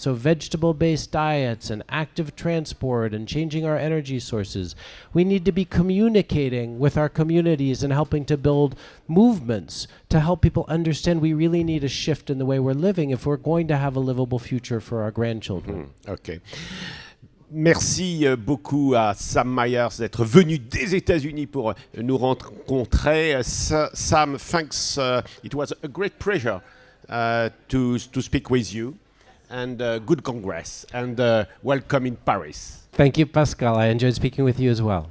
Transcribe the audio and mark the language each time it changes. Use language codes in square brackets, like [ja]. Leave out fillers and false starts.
[en] So vegetable-based diets and active transport and changing our energy sources. We need to be communicating with our communities and helping to build movements to help people understand we really need a shift in the way we're living if we're going to have a livable future for our grandchildren. OK. [fr] Merci beaucoup à Sam Myers d'être venu des États-Unis pour nous rencontrer. [en] Sam, thanks. It was a great pleasure to speak with you, and good congress, and welcome in Paris. Thank you, Pascal. I enjoyed speaking with you as well.